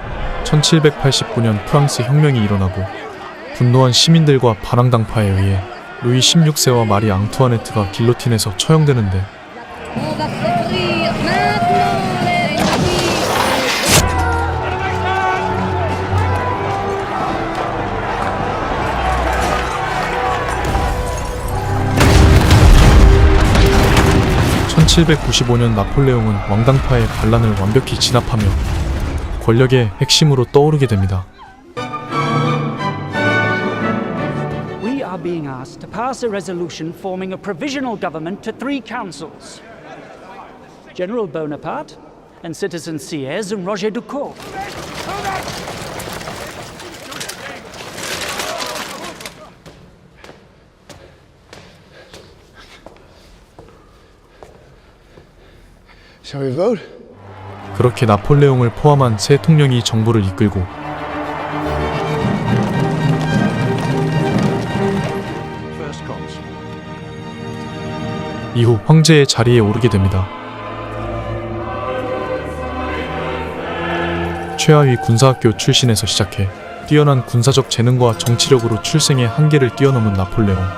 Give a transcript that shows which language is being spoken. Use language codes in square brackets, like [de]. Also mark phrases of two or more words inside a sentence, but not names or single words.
[ko] 1789년 프랑스 혁명이 일어나고 분노한 시민들과 발랑당파에 의해 루이 16세와 마리 앙투아네트가 길로틴에서 처형되는데 [fr] On va s'ouvrir maintenant les filles. [ko] 1795년 나폴레옹은 왕당파의 반란을 완벽히 진압하며 권력의 핵심으로 떠오르게 됩니다. [en] We are being asked to pass a resolution forming a provisional government to three councils. General Bonaparte and citizen Sieyès and Roger Ducaux. Shall we vote? [ko] 그렇게 나폴레옹을 포함한 세 통령이 정부를 이끌고 이후 황제의 자리에 오르게 됩니다. 최하위 군사학교 출신에서 시작해 뛰어난 군사적 재능과 정치력으로 출생의 한계를 뛰어넘은 나폴레옹.